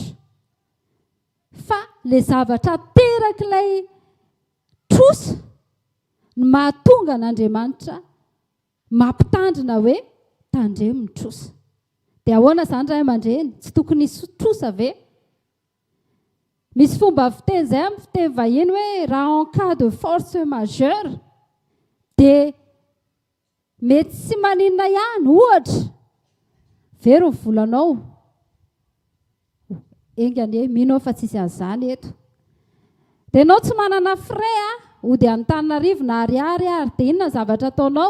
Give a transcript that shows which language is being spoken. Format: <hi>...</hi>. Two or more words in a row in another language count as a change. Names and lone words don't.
<mg>Fa ilay zavatra terak'ilay trosa no mahatonga an'Andriamanitra mampitandrina hoe tandremo ny trosa. Dia ahoana izany ray aman-dreny? Tsy tokony trosa ve? Misy fomba fiteny izay amin'ny fiteny vahiny hoe raha</mg> <fr>en cas de force majeure</fr> <mg>dia mety tsy maninona ihany ohatra very ny volanao. Engany mino fa tsisy an'izany eto. Dia ianao tsy manana frais ho dia Antananarivo na Ariary ary dia inona zavatra ataonao?</mg>